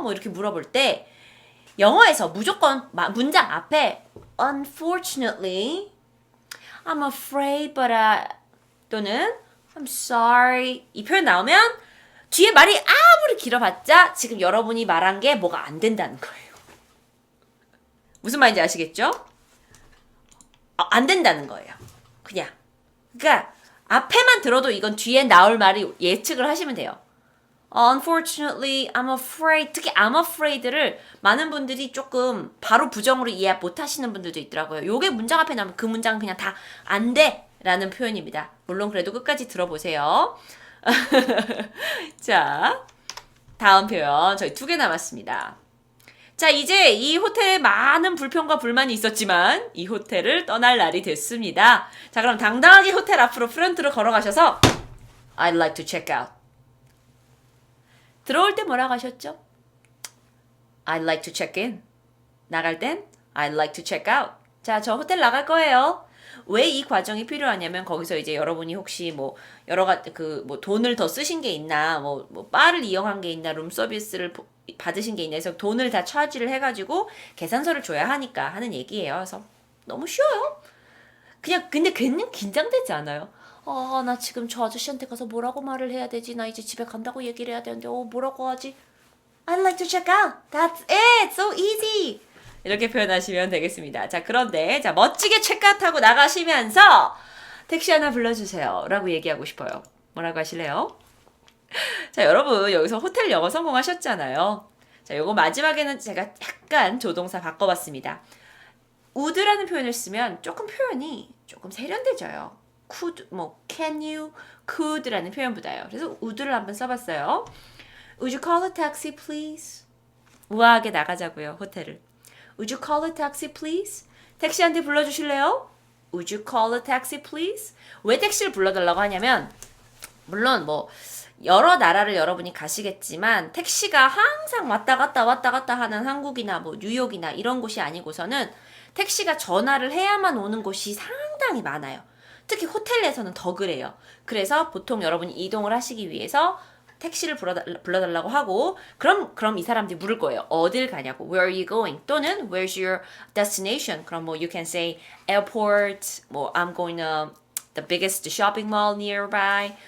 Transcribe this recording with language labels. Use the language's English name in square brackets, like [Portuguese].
[Korean] 뭐 이렇게 물어볼 때 영어에서 무조건 문장 앞에 [English] unfortunately I'm afraid but [Korean] 또는 [English] I'm sorry [Korean] 이 표현 나오면 뒤에 말이 아무리 길어봤자 지금 여러분이 말한 게 뭐가 안 된다는 거예요. 무슨 말인지 아시겠죠? 안 된다는 거예요. 그냥. 그러니까 앞에만 들어도 이건 뒤에 나올 말이 예측을 하시면 돼요. [English] Unfortunately, I'm afraid. [Korean] 특히 [English] I'm afraid [Korean] 를 많은 분들이 조금 바로 부정으로 이해 못 하시는 분들도 있더라고요. 요게 문장 앞에 나오면 그 문장은 그냥 다 안 돼! 라는 표현입니다. 물론 그래도 끝까지 들어보세요. 자, 다음 표현. 저희 2개 남았습니다. 자, 이제 이 호텔에 많은 불평과 불만이 있었지만 이 호텔을 떠날 날이 됐습니다. 자, 그럼 당당하게 호텔 앞으로 프런트로 걸어가셔서 [English] I'd like to check out. [Korean] 들어올 때 뭐라고 하셨죠? [English] I'd like to check in. [Korean] 나갈 땐 [English] I'd like to check out. [Korean] 자, 저 호텔 나갈 거예요. 왜 이 과정이 필요하냐면 거기서 이제 여러분이 혹시 뭐 여러 가지 뭐 돈을 더 쓰신 게 있나, 뭐 바를 이용한 게 있나, 룸 서비스를 받으신 게 있나 해서 돈을 다 차지를 해가지고 계산서를 줘야 하니까 하는 얘기예요. 그래서 너무 쉬워요. 근데 괜히 긴장되지 않아요? 나 지금 저 아저씨한테 가서 뭐라고 말을 해야 되지? 나 이제 집에 간다고 얘기를 해야 되는데 뭐라고 하지? [English] I'd like to check out. That's it. So easy. [Korean] 이렇게 표현하시면 되겠습니다. 자, 그런데 자 멋지게 체크아웃하고 나가시면서 택시 하나 불러주세요. 라고 얘기하고 싶어요. 뭐라고 하실래요? 자, 여러분 여기서 호텔 영어 성공하셨잖아요. 자, 요거 마지막에는 제가 약간 조동사 바꿔봤습니다. would라는 표현을 쓰면 조금 표현이 조금 세련돼져요. could, can you, could라는 표현보다요. 그래서 would를 한번 써봤어요. [English] Would you call a taxi, please? [Korean] 우아하게 나가자고요, 호텔을. [English] Would you call a taxi, please? [Korean] 택시 한 대 불러주실래요? [English] Would you call a taxi, please? [Korean] 왜 택시를 불러달라고 하냐면 물론 여러 나라를 여러분이 가시겠지만 택시가 항상 왔다 갔다 하는 한국이나 뉴욕이나 이런 곳이 아니고서는 택시가 전화를 해야만 오는 곳이 상당히 많아요. 특히 호텔에서는 더 그래요. 그래서 보통 여러분이 이동을 하시기 위해서 택시를 불러달라고 하고 그럼 이 사람들이 물을 거예요. 어딜 가냐고. [English] Where are you going? 또는 Where's your destination? 그럼 you can say airport, I'm going to the biggest shopping mall nearby.